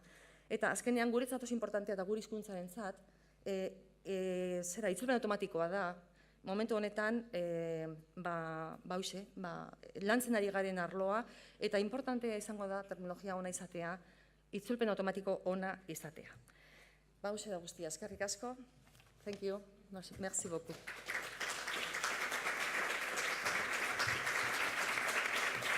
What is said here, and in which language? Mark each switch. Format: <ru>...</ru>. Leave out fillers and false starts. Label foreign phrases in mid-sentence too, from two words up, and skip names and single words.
<eu>Eta azkenean guretzat oso importantea da gure hizkuntzarentzat, itzulpen automatikoa da, momentu honetan lantzen ari garen arloa, eta importantea izango da terminologia ona izatea, itzulpen automatiko ona izatea. Hauxe da guztia, eskerrik asko.</eu> <en>Thank you.</en> <fr>Merci beaucoup.</fr>